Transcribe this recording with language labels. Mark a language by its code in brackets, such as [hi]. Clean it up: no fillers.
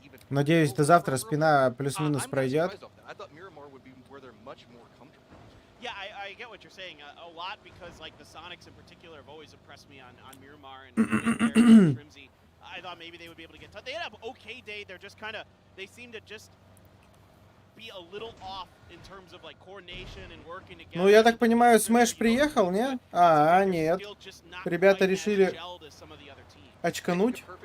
[ru] Надеюсь, до завтра спина плюс-минус пройдет. [en] Yeah, I get what you're saying a lot because like the Sonics in particular have always impressed me on Miramar and Trimsy. I thought maybe they would be able to get touched. They had an okay day. They're just kind of, they seem to just be a little off in terms of like coordination and working together. [ru] Ну, я так понимаю, Смэш приехал, не? А, нет. Ребята решили очкануть.